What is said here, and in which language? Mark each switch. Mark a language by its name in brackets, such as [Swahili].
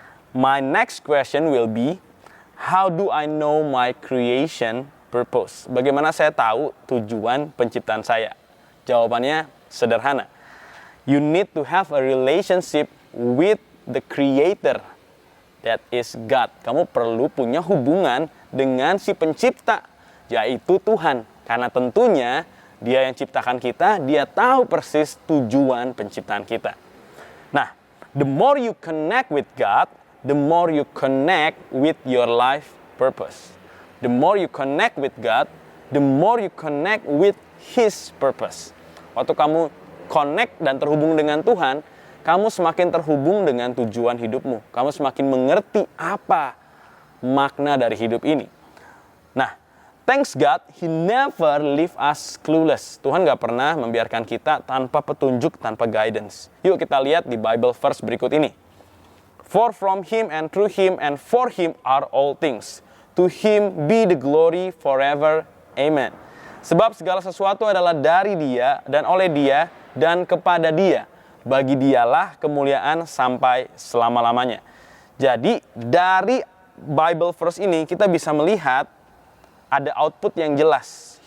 [English] My next question will be, how do I know my creation purpose? [Indonesian] Bagaimana saya tahu tujuan penciptaan saya? Jawabannya sederhana. [English] You need to have a relationship with the Creator, that is God. [Indonesian] Kamu perlu punya hubungan dengan si pencipta, yaitu Tuhan. Karena tentunya Dia yang ciptakan kita, Dia tahu persis tujuan penciptaan kita. Nah, [English] the more you connect with God, the more you connect with your life purpose. The more you connect with God, the more you connect with His purpose. [Indonesian] Waktu kamu connect dan terhubung dengan Tuhan, kamu semakin terhubung dengan tujuan hidupmu. Kamu semakin mengerti apa makna dari hidup ini. Nah, [English] thanks God, He never leave us clueless. [Indonesian] Tuhan gak pernah membiarkan kita tanpa petunjuk, tanpa guidance. Yuk kita lihat di Bible verse berikut ini. [English] For from Him and through Him and for Him are all things. To Him be the glory forever. Amen. [Indonesian] Sebab segala sesuatu adalah dari Dia dan oleh Dia dan kepada Dia. Bagi Dialah kemuliaan sampai selama-lamanya. Jadi dari Bible verse ini kita bisa melihat ada output yang jelas.